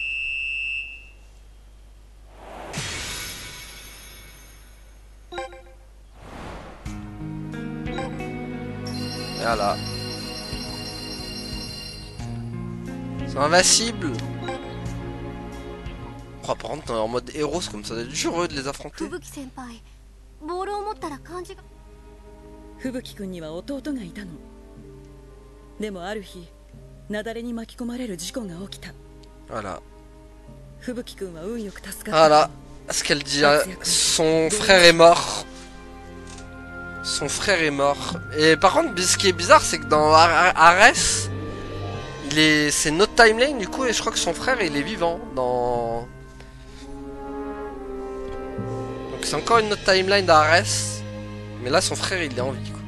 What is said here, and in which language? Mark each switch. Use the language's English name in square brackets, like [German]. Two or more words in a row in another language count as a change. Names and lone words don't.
[French] Voilà. C'est invincible. Oh, par contre, en mode héros, c'est comme ça, c'est dur de les affronter. [Japanese] 吹雪君には弟がいたの。でもある日、雪崩に巻き込まれる事故が起きた。 [French] Voilà. [Japanese] 吹雪君は運よく助かった。 [French] Voilà. Ce qu'elle dit, son frère est mort. Son frère est mort. Et par contre, ce qui est bizarre, c'est que dans Ares, c'est notre timeline du coup, et je crois que son frère il est vivant dans. Donc c'est encore une autre timeline d'Ares, mais là son frère il est en vie quoi.